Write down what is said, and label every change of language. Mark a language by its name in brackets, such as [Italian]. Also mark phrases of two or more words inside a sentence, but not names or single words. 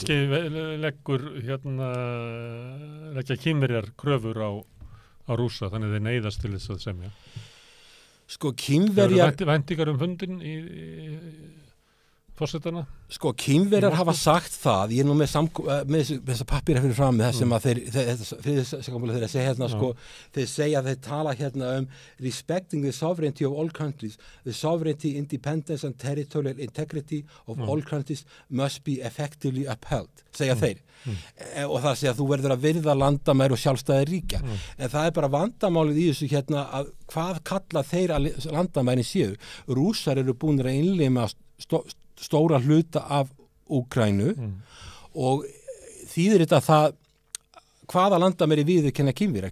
[Icelandic] Kannski leggja Kínverjar kröfur á Rússa, þannig þeir neyðast til þess að semja. Kínverjar... Væntingar fundin í forsetana? Kínverjar hafa sagt það, ég er nú með þessa pappíra fyrir fram með það sem að þeir segja að þeir tala [English] respecting the sovereignty of all countries, the sovereignty, independence and territorial integrity of all countries must be effectively upheld, [Icelandic] segja þeir. Og það segja að þú verður að virða landamæri og sjálfstæði ríkja. En það er bara vandamálið í þessu að hvað kalla þeir að landamærin séu. Rússar eru búin að innlima stóra hluta af Úkraínu og þýðir þetta það hvaða landamæri viðurkenna Kínverjar.